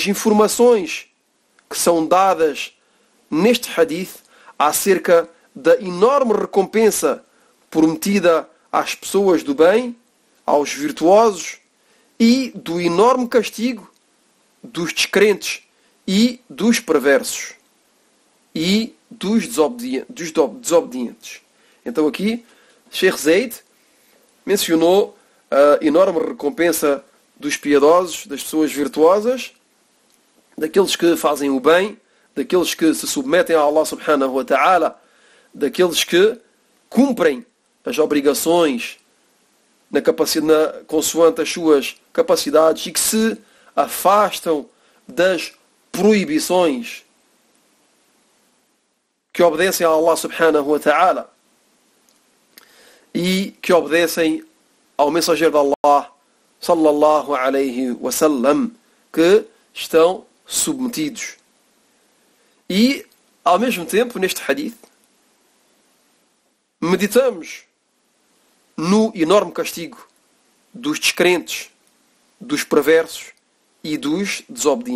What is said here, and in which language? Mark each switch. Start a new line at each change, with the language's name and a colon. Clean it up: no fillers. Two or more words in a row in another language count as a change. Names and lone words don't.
Portuguese: informações que são dadas neste hadith acerca da enorme recompensa prometida às pessoas do bem, aos virtuosos, e do enorme castigo dos descrentes e dos perversos e dos desobedientes. Então aqui Sheikh Zayd mencionou a enorme recompensa dos piedosos, das pessoas virtuosas, daqueles que fazem o bem, daqueles que se submetem a Allah
Arabic: سبحانه وتعالى,
Portuguese: daqueles que cumprem as obrigações consoante as suas capacidades e que se afastam das proibições, que obedecem a Allah
Arabic: سبحانه وتعالى
Portuguese: e que obedecem ao mensageiro de Allah
Arabic: صلى الله عليه وسلم,
Portuguese: que estão submetidos. E ao mesmo tempo, neste hadith, meditamos no enorme castigo dos descrentes, dos perversos e dos desobedientes.